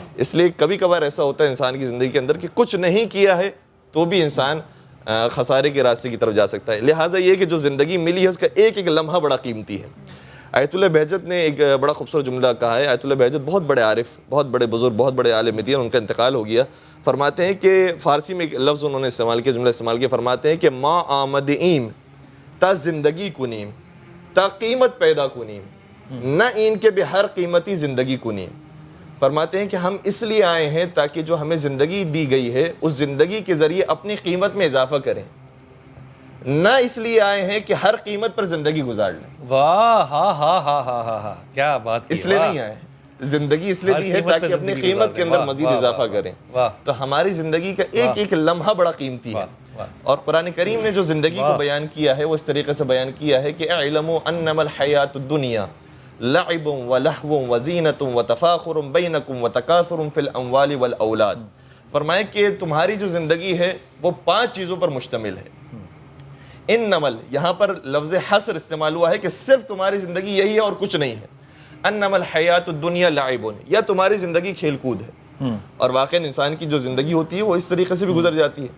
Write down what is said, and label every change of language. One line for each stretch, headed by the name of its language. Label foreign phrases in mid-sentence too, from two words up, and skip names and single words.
Urdu: اس لیے کبھی کبھار ایسا ہوتا ہے انسان کی زندگی کے اندر کہ کچھ نہیں کیا ہے تو بھی انسان خسارے کے راستے کی طرف جا سکتا ہے. لہٰذا یہ کہ جو زندگی ملی ہے اس کا ایک ایک لمحہ بڑا قیمتی ہے. آیت اللہ بہجت نے ایک بڑا خوبصورت جملہ کہا ہے. آیت اللہ بہجت بہت بڑے عارف, بہت بڑے بزرگ, بہت بڑے عالم دین, ان کا انتقال ہو گیا. فرماتے ہیں کہ فارسی میں ایک لفظ انہوں نے استعمال کیا, جملہ استعمال کیا. فرماتے ہیں کہ
Persian: ما آمد ایم تا زندگی کنیم تا قیمت پیدا کنیم نہ این کے بے ہر قیمتی زندگی کنیم.
Urdu: فرماتے ہیں کہ ہم اس لیے آئے ہیں تاکہ جو ہمیں زندگی دی گئی ہے اس زندگی کے ذریعے اپنی قیمت میں اضافہ کریں, نہ اس لیے آئے ہیں کہ ہر قیمت پر زندگی گزار لیں. واہ, ہاں ہاں ہاں ہاں ہاں ہاں, کیا بات کی. اس لیے نہیں آئے, زندگی اس لیے دی ہے تاکہ اپنی قیمت کے اندر مزید اضافہ کریں. تو ہماری زندگی کا ایک ایک لمحہ بڑا قیمتی ہے. اور قرآن کریم نے جو زندگی کو بیان کیا ہے وہ اس طریقے سے بیان کیا ہے کہ
Arabic: اعلموا انما الحیات الدنیا لعب ولہو وزینۃ وتفاخر بینکم وتکاثر فی الاموال والاولاد.
Urdu: فرمائے کہ تمہاری جو زندگی ہے وہ 5 چیزوں پر مشتمل ہے. انما, یہاں پر لفظ حصر استعمال ہوا ہے کہ صرف تمہاری زندگی یہی ہے اور کچھ نہیں ہے.
Arabic: انما الحیات الدنیا لعب,
Urdu: یا تمہاری زندگی کھیل کود ہے, اور واقعاً انسان کی جو زندگی ہوتی ہے وہ اس طریقے سے بھی گزر جاتی ہے.